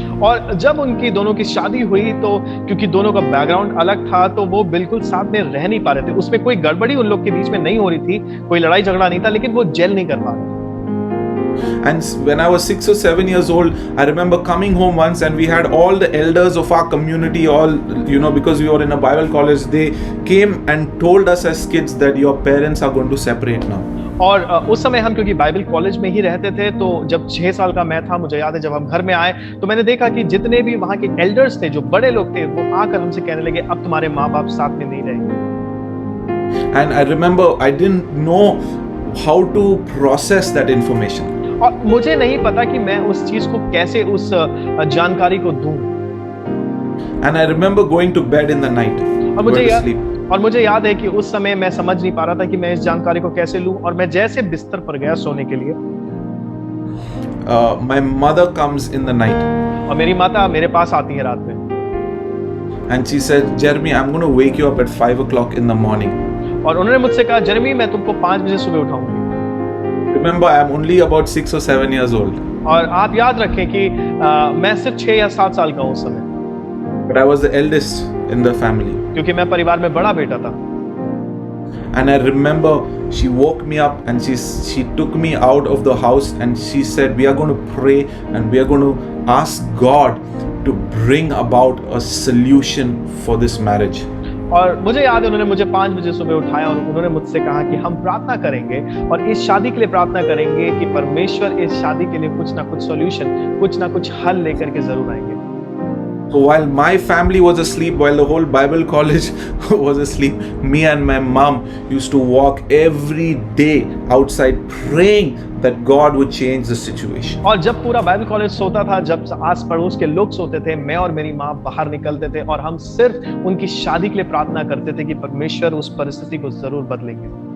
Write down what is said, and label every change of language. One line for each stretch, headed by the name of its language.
Hindi: और जब उनकी दोनों की शादी हुई तो क्योंकि दोनों का बैकग्राउंड अलग था तो वो बिल्कुल साथ में रह नहीं पा रहे थे। उसमें कोई गड़बड़ी उन लोग के बीच में नहीं हो रही थी, कोई लड़ाई झगड़ा नहीं था, लेकिन वो जेल नहीं कर पा रहे।
English: And when I was 6 or 7 years old, I remember coming home once and we had all the elders of our community, all, because we were in a Bible college, they came and told us as kids that your parents are going to separate now.
Hindi: और उस समय हम क्योंकि Bible college में ही रहते थे, तो जब 6 साल का मैं था, मुझे याद है जब हम घर में आए तो मैंने देखा कि जितने भी वहाँ के एल्डर्स थे, जो बड़े लोग थे, वो आकर हमसे कहने लगे अब तुम्हारे माँ बाप साथ में नहीं रहेंगे।
English: And I remember I didn't know how to process that information.
Hindi: और मुझे नहीं पता कि मैं उस चीज को कैसे उस जानकारी को दूं।
English: And I remember going to bed in the night.
Hindi: और मुझे याद है कि उस समय मैं समझ नहीं पा रहा था कि मैं इस जानकारी को कैसे लूं, और मैं जैसे बिस्तर पर गया सोने के लिए,
English: my mother comes in the night.
Hindi: और मेरी माता मेरे पास आती है रात में।
English: And she said, Jeremy, I'm going to wake you up at 5 o'clock in the morning.
Hindi: और उन्होंने मुझसे कहा, जेरेमी मैं तुमको 5 बजे सुबह उठाऊंगी।
English: Remember, I am only about 6 or 7 years old.
Hindi: और आप याद रखें कि मैं सिर्फ 6 या 7 साल का हूँ उस समय।
English: But I was the eldest in the family.
Hindi: क्योंकि मैं परिवार में बड़ा बेटा था।
English: And I remember she woke me up and she took me out of the house and she said, we are going to pray and we are going to ask God to bring about a solution for this marriage.
Hindi: और मुझे याद है उन्होंने मुझे 5 बजे सुबह उठाया और उन्होंने मुझसे कहा कि हम प्रार्थना करेंगे और इस शादी के लिए प्रार्थना करेंगे कि परमेश्वर इस शादी के लिए कुछ ना कुछ सॉल्यूशन, कुछ ना कुछ हल लेकर के जरूर आएंगे।
English: So while my family was asleep, while the whole Bible college was asleep, me and my mom used to walk every day outside praying that God would change the situation.
Hindi: और जब पूरा बाइबल कॉलेज सोता था, जब आस पड़ोस के लोग सोते थे, मैं और मेरी माँ बाहर निकलते थे और हम सिर्फ उनकी शादी के लिए प्रार्थना करते थे कि परमेश्वर उस परिस्थिति को जरूर बदलेंगे।